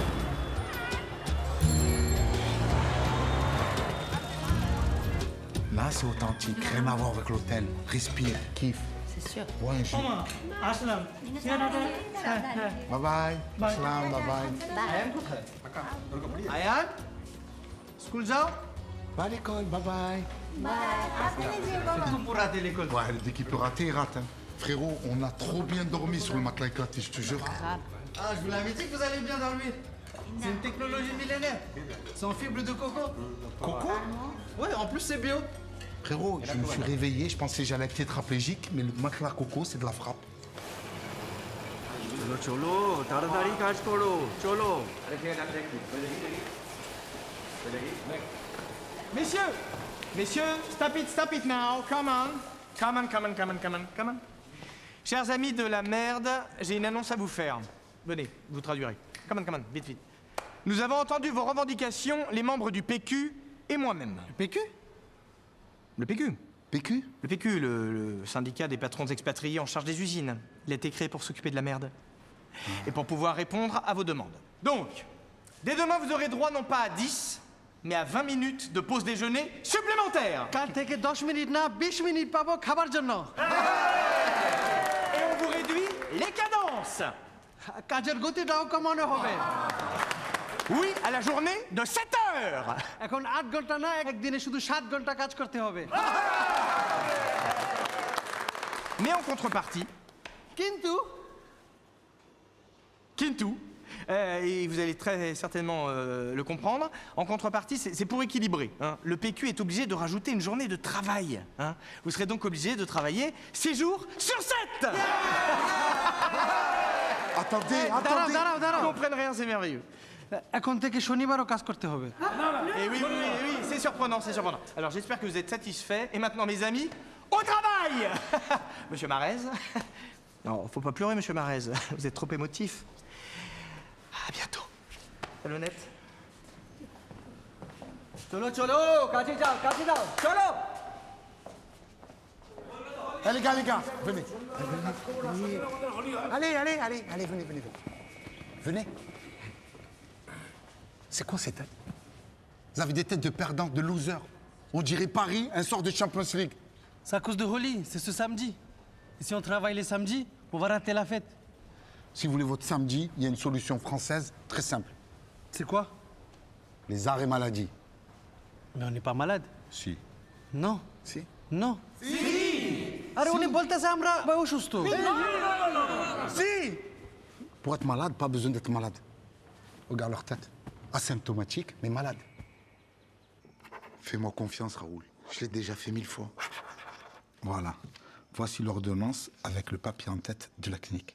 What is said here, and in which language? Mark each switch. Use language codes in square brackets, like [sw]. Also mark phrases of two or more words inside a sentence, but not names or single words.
[fr] Là, c'est authentique. Rien à voir avec l'hôtel. Respire, kiffe. C'est sûr. Ouais, un jus. Aslam. [en] Bye bye. Assalam, bye bye. [bn] Ayan, school যাও? [fr] Pas à l'école, [en] bye bye. [fr] C'est tout pour rater l'école. Ouais, dès qu'il peut rater, il rate. Hein. Frérot, on a trop bien dormi sur le matelas éclaté, je te jure. Ah, je vous l'avais dit que vous allez bien dormir. C'est une technologie millénaire. C'est en fibre de coco. Coco? Ouais, en plus c'est bio. Frérot, je me suis réveillé, je pensais que j'allais être tétraplégique, mais le matelas coco, c'est de la frappe. [bn] চলো চলো তাড়াতাড়ি কাজ করো চলো Messieurs, [en] stop it now, come on. [fr] Chers amis de la merde, j'ai une annonce à vous faire. Venez, vous traduirez. [en] Come on, [fr] vite. Nous avons entendu vos revendications, les membres du PQ et moi-même. Le PQ? Le PQ. PQ? Le PQ, le syndicat des patrons expatriés en charge des usines. Il a été créé pour s'occuper de la merde. Et pour pouvoir répondre à vos demandes. Donc, dès demain, vous aurez droit non pas à 10, mais à 20 minutes de pause déjeuner supplémentaire. [bn] কাল থেকে 10 মিনিট না 20 মিনিট পাবো খাবার জন্য। [fr] Et on vous réduit les cadences. [bn] কাজের গতিটাও কমানো হবে। [fr] Oui, à la journée de 7 heures. [bn] এখন 8 ঘন্টা না একদিনে শুধু 7 ঘন্টা কাজ করতে হবে। [fr] Mais en contrepartie, [bn] কিন্তু [fr] et vous allez très certainement le comprendre, en contrepartie, c'est pour équilibrer. Hein. Le PQ est obligé de rajouter une journée de travail. Hein. Vous serez donc obligé de travailler 6 jours sur 7. Attendez. Ils comprennent rien, c'est merveilleux. [bn] এখন থেকে শনিবারও কাজ করতে হবে। [fr] Et oui, c'est surprenant. Alors j'espère que vous êtes satisfaits. Et maintenant, mes amis, au travail. Monsieur Marez. Non, faut pas pleurer, monsieur Marez. Vous êtes trop émotif. À bientôt. Salonnette. [bn] চলো চলো কাজে যাও চলো। [fr] Eh, les gars, venez. Allez, venez. Venez. C'est quoi ces têtes? Vous avez des têtes de perdants, de losers. On dirait Paris, un sort de Champions League. C'est à cause de Holi, c'est ce samedi. Et si on travaille les samedis, on va rater la fête. Si vous voulez votre samedi, il y a une solution française très simple. C'est quoi? Les arrêts maladie. Mais on n'est pas malade. Si. Non. Si. Non. Si. [bn] আরে উনি বলতেছে আমরা অসুস্থ। [fr] Si. Pour être malade, pas besoin d'être malade. Regarde leur tête. Asymptomatique, mais malade. Fais-moi confiance, Raoul. Je l'ai déjà fait 1000 fois. Voilà. Voici l'ordonnance avec le papier en tête de la clinique.